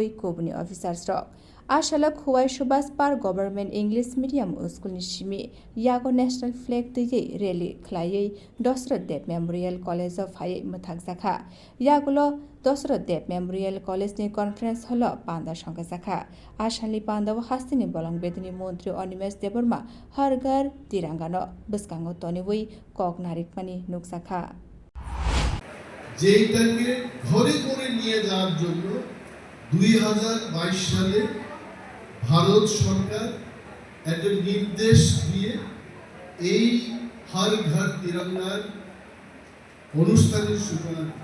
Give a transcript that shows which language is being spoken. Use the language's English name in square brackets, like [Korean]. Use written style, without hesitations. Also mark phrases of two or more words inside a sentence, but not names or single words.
[Kok Borok] कोबुनि अफिसार्स आसाला खुवाई सुभाष पार्क गभर्नमेन्ट इंग्लिश मिडियाम स्कुलनि सिमी यागो [English] national flag [Kok Borok] दैयै रेली खलायै दशरथ देव मेमोरियल कलेज अफ हाई मथाकजाखा यागुलो दशरथ देव मेमोरियल कलेजनि [English] conference hall [Kok Borok] पान्दा संगाजाखा आसामनि पान्दाव हास्तिनि बलं बेदिनि मन्त्री अनिमेश देबरमा हरघर तिरंगानो बसकांगो तनिवै কক नारिकमानि नुकजाखा [Bangla] যেটাকে ঘরে করে নিয়ে যাওয়ার জন্য 2022 সালে ভারত সরকার একটা নির্দেশ দিয়ে এই হর ঘর তিরঙ্গার অনুষ্ঠানের সূচনা